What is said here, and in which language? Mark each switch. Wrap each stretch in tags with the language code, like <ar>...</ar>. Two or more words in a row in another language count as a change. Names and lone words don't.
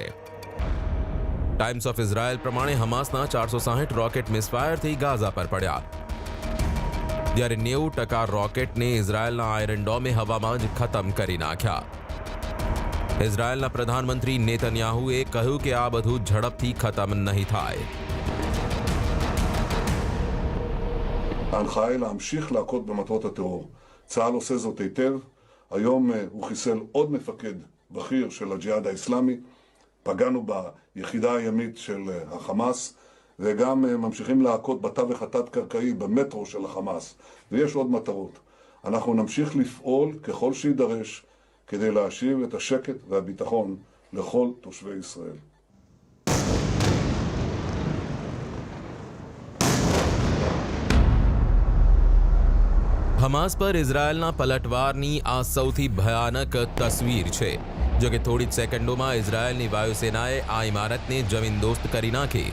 <gu>ટાઈમ્સ ઓફ ઇઝરાયેલ પ્રમાણે હમાસના 460 રોકેટ મિસફાયરથી ગાઝા પર પડ્યા, જ્યારે 90% રોકેટને ઇઝરાયેલના આયરન ડોમે હવામાં જ ખતમ કરી નાખ્યા. ઇઝરાયેલના પ્રધાનમંત્રી નેતન્યાહુએ કહ્યું કે આ બધું ઝડપથી ખતમ નહીં થાય.</gu> <he>ההנחיה היא להמשיך להכות במטרות הטרור. צה"ל עושה זאת היטב. היום הוא חיסל עוד מפקד בכיר של הג'יהאד האסלאמי. פגענו ביחידה הימית של החמאס, וגם ממשיכים להכות בתווך התת-קרקעי במטרו של החמאס. ויש עוד מטרות. אנחנו נמשיך לפעול ככל שידרש כדי להשיב את השקט והביטחון לכל תושבי ישראל.</he> <gu>હમાસ પર ઇઝરાયેલના પલટવારની આ સૌથી ભયાનક તસવીર છે. જો કે થોડી જ સેકન્ડોમાં ઇઝરાયેલની વાયુસેનાએ આ ઇમારતને જમીનદોસ્ત કરી નાખી.</gu>